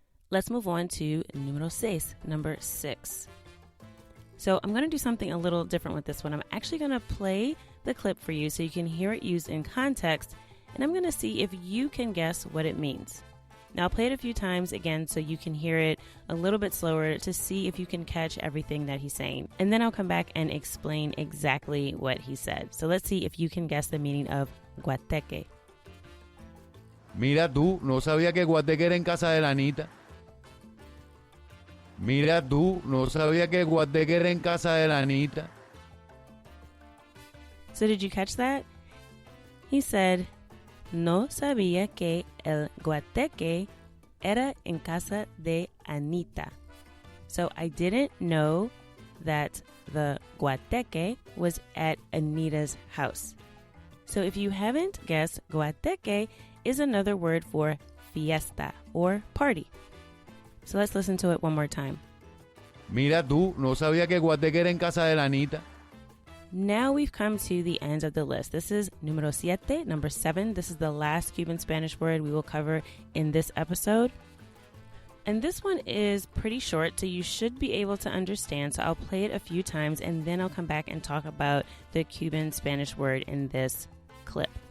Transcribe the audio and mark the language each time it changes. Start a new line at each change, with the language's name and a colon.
English: Let's move on to número 6, number 6. So I'm going to do something a little different with this one. I'm actually going to play the clip for you so you can hear it used in context, and I'm going to see if you can guess what it means. Now, I'll play it a few times again so you can hear it a little bit slower to see if you can catch everything that he's saying. And then I'll come back and explain exactly what he said. So let's see if you can guess the meaning of guateque.
Spanish: Mira tú, no sabía que guateque era en casa de la Anita. Mira tú, no sabía que guateque era en casa de la Anita.
English: So did you catch that? He said,
Spanish: no sabía que el guateque era en casa de Anita.
English: So I didn't know that the guateque was at Anita's house. So if you haven't guessed, guateque is another word for fiesta or party. So let's listen to it one more time.
Spanish: Mira tú, no sabía que guateque era en casa de la Anita.
English: Now we've come to the end of the list. This is número 7, number 7. This is the last Cuban Spanish word we will cover in this episode. And this one is pretty short, so you should be able to understand. So I'll play it a few times, and then I'll come back and talk about the Cuban Spanish word in this clip.